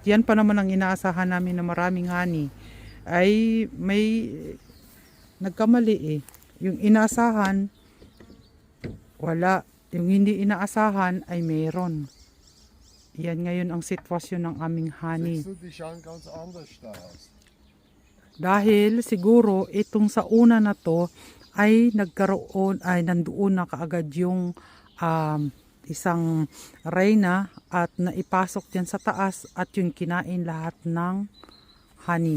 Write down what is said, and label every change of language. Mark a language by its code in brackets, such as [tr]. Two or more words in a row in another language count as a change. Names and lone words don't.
[tl] Yan pa naman ang inaasahan namin na maraming honey. Ay may nagkamali eh. Yung inaasahan wala. Yung hindi inaasahan ay meron. Yan ngayon ang sitwasyon ng aming honey. [de] Siehst du, die schauen ganz anders da aus. [tl] Dahil siguro itong sa una na to ay nandoon na kaagad yung isang reyna at naipasok dyan sa taas at yung kinain lahat ng honey.